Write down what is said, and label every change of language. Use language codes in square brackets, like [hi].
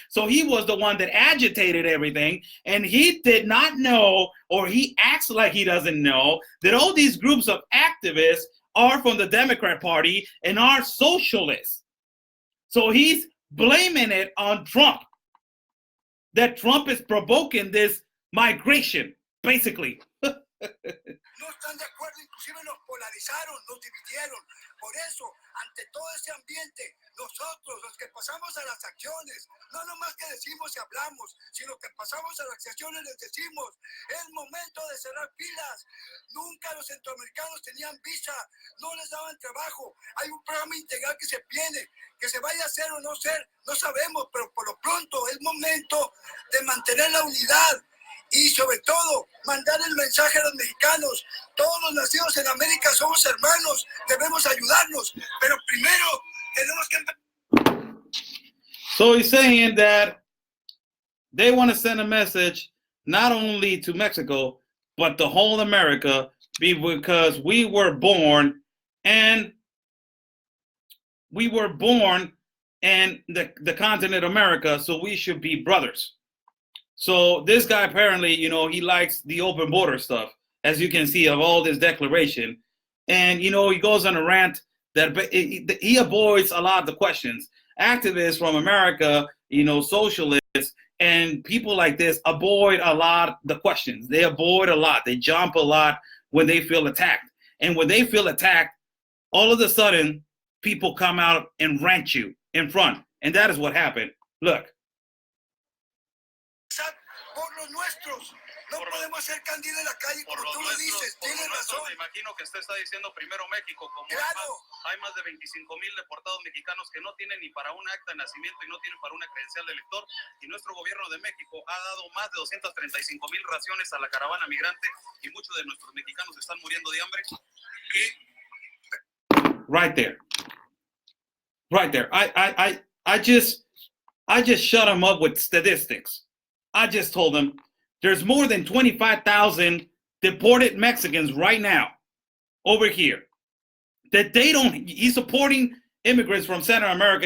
[en] So he was the one that agitated everything, and he did not know, or he acts like he doesn't know, that all these groups of activists are from the Democrat Party and are socialists. So he's blaming it on Trump, that Trump is provoking this migration, basically. [es] No están de acuerdo, inclusive nos polarizaron, nos dividieron. Por eso, ante todo ese ambiente, nosotros, los que pasamos a las acciones, no nomás que decimos y hablamos, sino que pasamos a las acciones, les decimos, es momento de cerrar filas. Nunca los centroamericanos tenían visa, no les daban trabajo. Hay un programa integral que se viene, que se vaya a hacer o no ser, no sabemos, pero por lo pronto es momento de mantener la unidad. Y sobre todo, mandar el mensaje a los mexicanos. Todos los nacidos en América somos hermanos, debemos ayudarnos, pero primero tenemos que... [en] So he's saying that they want to send a message not only to Mexico, but to whole America, because we were born in the continent America, so we should be brothers. So this guy apparently, he likes the open border stuff, as you can see of all this declaration. And, he goes on a rant that he avoids a lot of the questions. Activists from America, socialists, and people like this avoid a lot of the questions. They avoid a lot. They jump a lot when they feel attacked. And when they feel attacked, all of a sudden, people come out and rant you in front. And that is what happened. Look. [es] Por los nuestros, no podemos ser candidos en la calle como tú lo dices, tienes razón. Me imagino que usted está diciendo primero México, como claro. Hay más de 25,000 deportados mexicanos que no tienen ni para un acta de nacimiento y no tienen para una credencial de elector, y nuestro gobierno de México ha dado más de 235,000 raciones a la caravana migrante, y muchos de nuestros mexicanos están muriendo de hambre. [en] Right there. I just shut him up with statistics. I just told him there's more than 25,000 deported Mexicans right now over here that he's supporting immigrants from Central America.